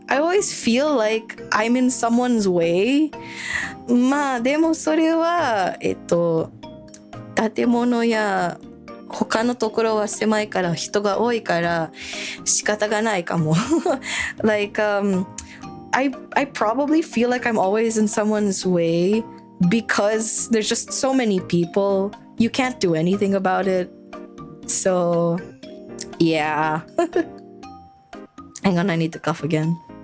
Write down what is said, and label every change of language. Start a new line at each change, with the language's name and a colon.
English: I always feel like I'm in someone's way.
Japanese: まあでもそれは建物や他のところは狭いから人が多いから仕方がないかも。
English: like I probably feel like I'm always in someone's way because there's just so many people. You can't do anything about it. So yeah. Hang on, I need to cough again.